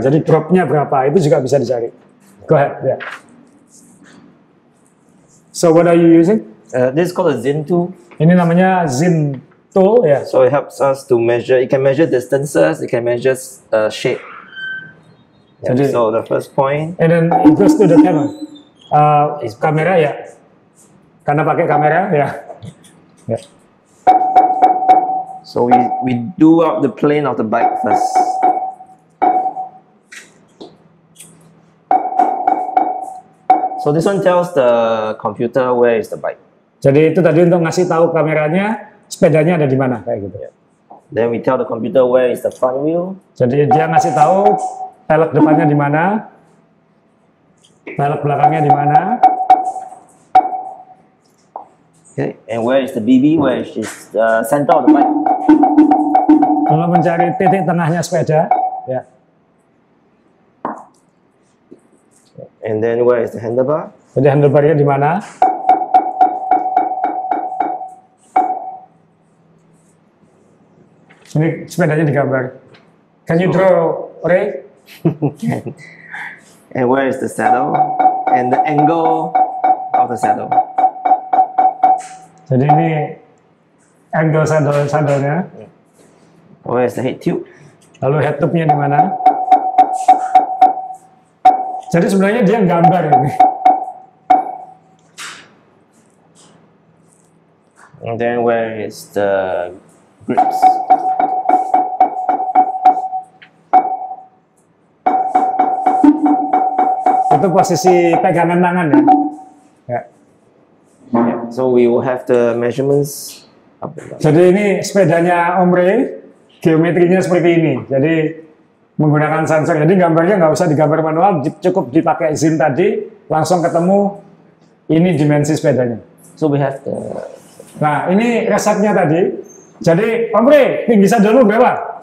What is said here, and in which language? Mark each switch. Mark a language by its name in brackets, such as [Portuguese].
[Indonesian] Jadi dropnya berapa itu juga bisa dicari. [English] Go ahead. Yeah. So what are you using? This is called a Zin tool. [Indonesian] Ini namanya Zin tool ya. [English] So it helps us to measure. It can measure distances. It can measure shape. Yeah, [Indonesian] Jadi- [English] so the first point. And then it goes to the camera. [Indonesian] Kamera ya. Karena pakai kamera ya. Ya. [English] So we do out the plane of the bike first. So this one tells the computer where is the bike. [Indonesian] Jadi itu tadi untuk ngasih tahu kameranya sepedanya ada di mana kayak gitu. [English] Then we tell the computer where is the front wheel. [Indonesian] Jadi dia ngasih tahu pelek depannya di mana, pelek belakangnya di mana. [English] Okay, and where is the BB? Where is the center of the bike? [Indonesian] Kalau mencari titik tengahnya sepeda, ya. [English] And then where is the handlebar? [Indonesian] Jadi handlebarnya di mana? Ini sepedanya digambar. [English] Can you draw, Ray? And where is the saddle? And the angle of the saddle. [Indonesian] Jadi ini angle saddle-nya. [English] Where is the head tube? [Indonesian] Lalu head tube-nya di mana? Jadi sebenarnya dia gambar ini. [English] And then where is the grips? [Indonesian] Itu posisi pegangan tangan ya. Ya. [English] Yeah. So we will have the measurements up and down. [Indonesian] Jadi ini sepedanya Om Rey, geometrinya seperti ini. Jadi menggunakan sensor. Jadi gambarnya nggak usah digambar manual, cukup dipakai Zin tadi, langsung ketemu ini dimensi sepedanya. [English] So we have the. [Indonesian] Nah ini resepnya tadi. Jadi Om Rey, tinggi saddle berapa?